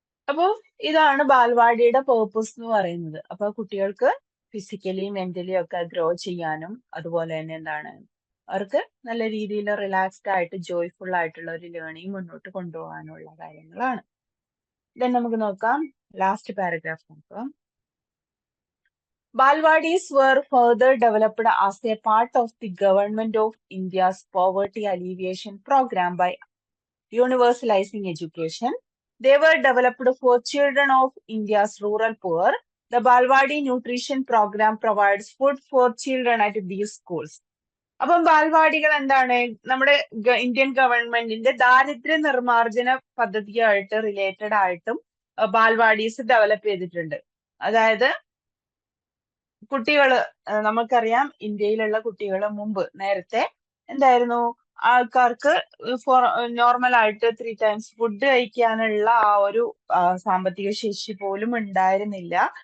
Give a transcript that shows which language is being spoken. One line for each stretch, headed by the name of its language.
Malayalam: അപ്പോ ഇതാണ് ബാൽവാടിയുടെ പേർപ്പസ് എന്ന് പറയുന്നത്. അപ്പൊ കുട്ടികൾക്ക് ഫിസിക്കലി മെന്റലി ഒക്കെ ഗ്രോ ചെയ്യാനും അതുപോലെ തന്നെ എന്താണ് അവർക്ക് നല്ല രീതിയിൽ റിലാക്സ്ഡ് ആയിട്ട് ജോയ്ഫുൾ ആയിട്ടുള്ള ഒരു ലേണിംഗ് മുന്നോട്ട് കൊണ്ടുപോകാനുള്ള കാര്യങ്ങളാണ്. ദെൻ നമുക്ക് നോക്കാം, ലാസ്റ്റ് പാരഗ്രാഫ് നോക്കാം.
English: Balwadis were further developed as a part of the Government of India's poverty alleviation program by universalizing education. They were developed for children of India's rural poor. The Balwadi Nutrition Program provides food for children at these schools.
Malayalam: അപ്പം ബാൽവാടികൾ എന്താണ് നമ്മുടെ Indian ഗവൺമെന്റിന്റെ ദാരിദ്ര്യ നിർമ്മാർജ്ജന പദ്ധതിയായിട്ട് related ആയിട്ടും ബാൽവാടീസ് develop ചെയ്തിട്ടുണ്ട്. അതായത് കുട്ടികള് നമുക്കറിയാം ഇന്ത്യയിലുള്ള കുട്ടികൾ മുമ്പ് നേരത്തെ എന്തായിരുന്നു, ആൾക്കാർക്ക് നോർമൽ ആയിട്ട്
English: 3 times
Malayalam: ഫുഡ് കഴിക്കാനുള്ള ആ ഒരു സാമ്പത്തിക ശേഷി പോലും ഉണ്ടായിരുന്നില്ല.